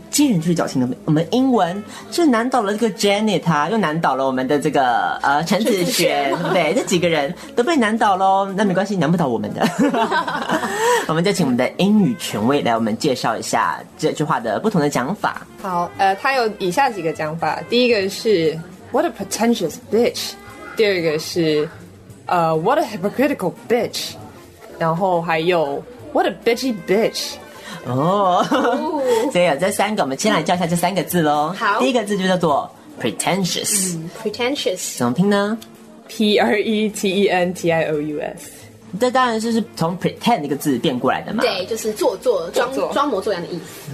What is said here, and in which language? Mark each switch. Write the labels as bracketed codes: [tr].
[zh] 见人就是矫情的我们英文是难倒了这个 Janet 啊又难倒了我们的这个陈子璇对这几个人都被难倒咯那没关系难不倒我们的我们就请我们的英语权威来我们介绍一下这句话的不同的讲法好他有以下几个讲法第一个是 [en] What a pretentious bitch [zh] 第二个是 [en] what a hypocritical bitch [zh] 然后还有 [en] what a bitchy bitch [zh] 哦、所以这三个我们先来教一下这三个字咯好第一个字就叫做 pretentious、 [en] pretentious [zh] 怎么拼呢 [en] P-R-E-T-E-N-T-I-O-U-S。 [zh] 这当然是从 pretend 那个字变过来的嘛，对，就是做作 装模作样的意思，